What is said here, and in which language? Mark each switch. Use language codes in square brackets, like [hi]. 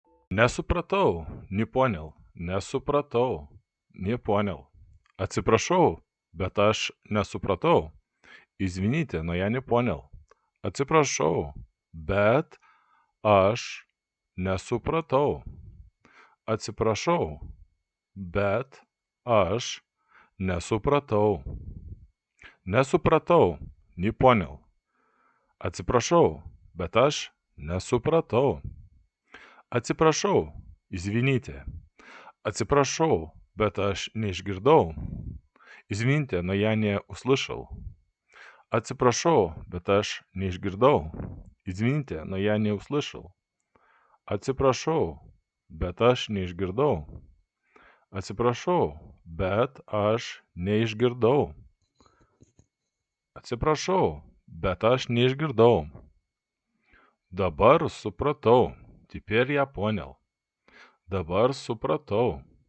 [ru] Не супратau, не понял, не [lt] supratau, [ru] не понял. [lt] Atsiprašau, bet aš nesupratau. [ru] Извините, но я не понял. [lt] Atsiprašau, bet aš nesupratau. Atsiprašau, bet aš nesupratau. Nesupratau, [ru] не понял. [lt] Atsiprašau, bet aš nesupratau. Atsiprašau, [ru] извините. [lt] Atsiprašau, bet aš neišgirdau. [ru] Извините, но я не услышал. [lt] Atsiprašau, bet aš neišgirdau. [ru] Извините, но я не услышал. [lt] Atsiprašau, bet aš neišgirdau. Atsiprašau, bet aš neišgirdau. Atsiprašau, bet aš neišgirdau. Dabar supratau. [ru] Теперь я понял. [lt] Dabar supratau.